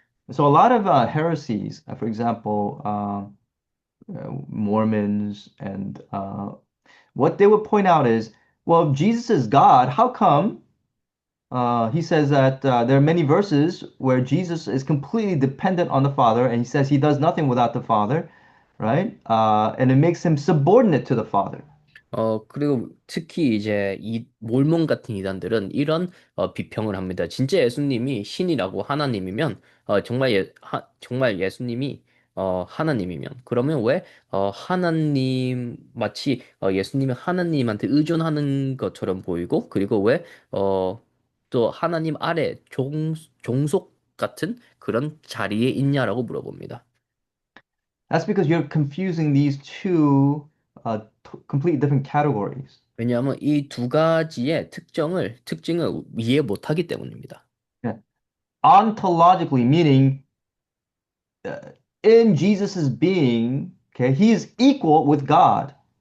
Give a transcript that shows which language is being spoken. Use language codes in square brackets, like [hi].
[en] So a lot of heresies, for example, Mormons, and what they would point out is, well, if Jesus is God, how come he says that there are many verses where Jesus is completely dependent on the Father, and he says he does nothing without the Father, right? And it makes him subordinate to the Father. [ko] 그리고 특히 이제 이 몰몬 같은 이단들은 이런 비평을 합니다. 진짜 예수님이 신이라고 하나님이면 정말 예수님이 하나님이면 그러면 왜 하나님 마치 예수님이 하나님한테 의존하는 것처럼 보이고 그리고 왜 또 하나님 아래 종속 같은 그런 자리에 있냐라고 물어봅니다. [en] That's because you're confusing these two completely different categories. [ko] 왜냐하면 이 두 가지의 특징을 이해 못하기 때문입니다. [en] Yeah. Ontologically, meaning uh, in Jesus's being, okay, he is equal with God